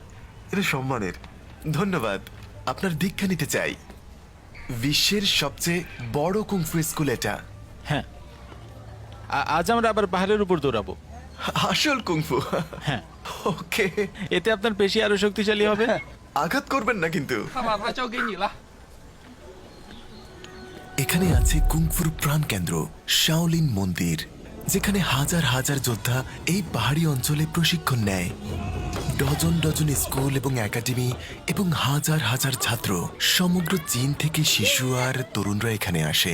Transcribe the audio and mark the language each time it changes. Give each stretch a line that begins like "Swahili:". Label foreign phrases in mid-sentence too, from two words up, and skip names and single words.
Bangla: এটা সম্মানের। ধন্যবাদ। আপনার দীক্ষা নিতে চাই। বিশ্বের সবচেয়ে বড় কুংফু স্কুল এটা। হ্যাঁ, আজ আমরা আবার পাহাড়ের উপর দৌড়াবো। আসল কুংফু? হ্যাঁ। ওকে। এতে আপনার পেশি আরো শক্তিশালী হবে। আঘাত করবেন না কিন্তু।
Chinese: 他把它交给你了。
Bangla: এখানে আছে কুংফুর প্রাণকেন্দ্র শাওলিন মন্দির, যেখানে হাজার হাজার যোদ্ধা এই পাহাড়ি অঞ্চলে প্রশিক্ষণ নেয়। ডজন ডজন স্কুল এবং একাডেমি এবং হাজার হাজার ছাত্র সমগ্র চীন থেকে শিশু আর তরুণরা এখানে আসে।